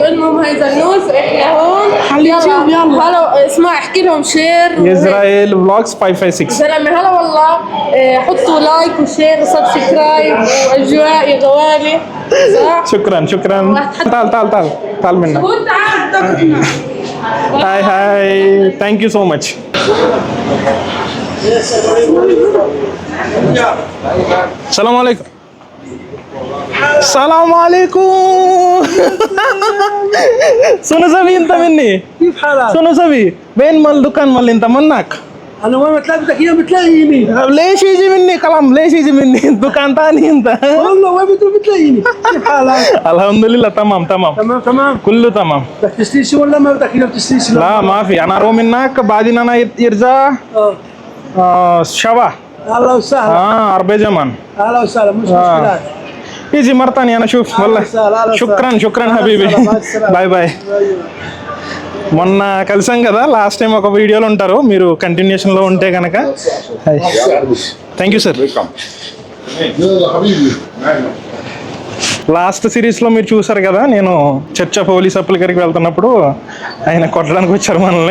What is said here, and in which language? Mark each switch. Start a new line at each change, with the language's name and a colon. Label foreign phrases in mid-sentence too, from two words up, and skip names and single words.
Arabic: المهم هاي زنوس إحنا هون على اليوتيوب. يلا هلا اسمع احكي لهم شير. إسرائيل فلوجز 556. زلمة هلا والله. حطوا لايك وشير وسبسكرايب وأجواء يا غوالي. شكرا. تعال منا.
English: Hi. Thank you so much.
Arabic: السلام عليكم. السلام عليكم. شنو سوي انت مني؟ كيف حالك؟ شنو سوي؟ وين مال دكان مال انت منك؟ انا وين ما تلاقيتك هنا بتلاقيني. ليش يجي مني كلام؟ ليش يجي مني دكان ثاني انت؟ والله وين بتلاقيني. كيف حالك؟ الحمد لله تمام. كله تمام. بدك تشتري شيء ولا ما بدك هنا بتشتري شيء؟ لا ما في. انا اروح منك بعدين انا يرجع شبا. اهلا وسهلا. 4 زمان. اهلا وسهلا. مش مشكلة. يجي مرة ثانية أنا أشوف والله. شكرا حبيبي.
Telugu: బాయ్. మొన్న కలిసాం కదా
English: last time
Telugu: ఒక వీడియోలో ఉంటారు మీరు కంటిన్యూషన్లో ఉంటే కనుక.
English: thank you sir.
Telugu: లాస్ట్ సిరీస్లో మీరు చూసారు కదా, నేను చర్చ్ ఆఫ్ హోలీ సప్పుల దగ్గరికి వెళ్తున్నప్పుడు ఆయన కొట్టడానికి వచ్చారు మనల్ని.